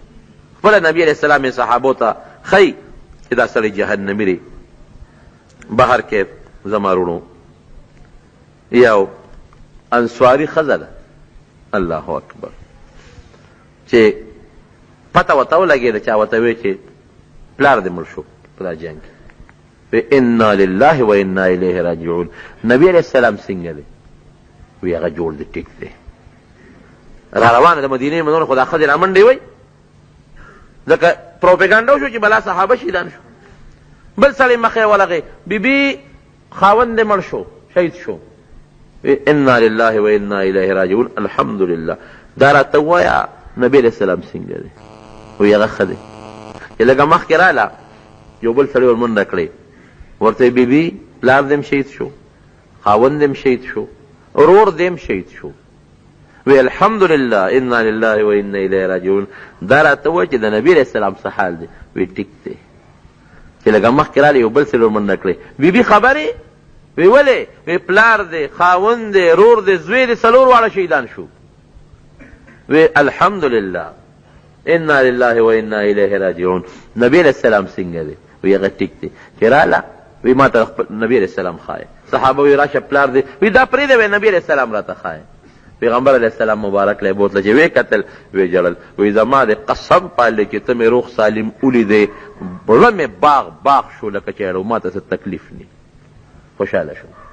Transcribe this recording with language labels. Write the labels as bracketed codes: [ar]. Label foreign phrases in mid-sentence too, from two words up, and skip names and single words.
[ps] خپله نبي [ar] علیه السلام [ps] یې صحابو ته ښیي چې دا سړی جهنمي دی. بهر کې زما وروڼو یو انصاري ښځه ده، [ar] الله اکبر، [ps] چې پته ورته ولګېده چا ورته وی چې پلار دې مړ شو په دا جنګ کې. [ar] انا لله و انا الیه راجعون. [ps] نبی [ar] علیہ السلام [ps] څنګه دی؟ وی هغه جوړ دی، ټیک دی، را روانه د مدینې منورې خو دا ښځې رامنډې وی ځکه پروپیګانډا وشو چې بلا صحابه شهیدان شو. بل سړی مخې ولغې بیبي خاوند دې مړ شو، شهید شو. [ar] انا لله و انا الیه راجعون. الحمدلله. [ps] دا راته ووایه نبی [ar] علیہ السلام [ps] څنګه دی؟ وی هغه ښه دی. چې لږه مخکې راله یو بل سړی ورمنډه کړې، ورته بیبي پلار دې شهید شو، خاوند دې شهید شو، ورور دې شهید شو. [ar] وی الحمدلله انا لله و انا الیه راجعون. [ps] دا راته ووایه چې د نبي [ar] علیہ السلام [ps] څه حال دی؟ وی ټیک دی. چې لږه مخکې راله یو بل سړی ورمنډه کړې، بیبي خبرې؟ وی ولې؟ وی پلار دې، خاوند دې، رور دې، زوی دې، څلور واړه شهیدان شو. [ar] وی الحمدلله انا لله و انا الیه راجعون. [ps] نبی [ar] علیہ السلام [ps] څنګه دی؟ وی هغه ټیک دی. چې راله وی ما ته نبی [ar] علیہ السلام [ps] ښایه. صحابه وی راشه پلار دی. وی دا پرېږده وی نبی [ar] علیہ السلام [ps] راته ښایه. پیغمبر [ar] علیہ السلام [ps] مبارک لی بوتله چې وی کتل وی جړل. وی زما د قسم پالې چې ته مې روغ سالم ولیدې، زړه مې باغ شو لکه چې ما ته څه تکلیف نه، خوشحاله شو.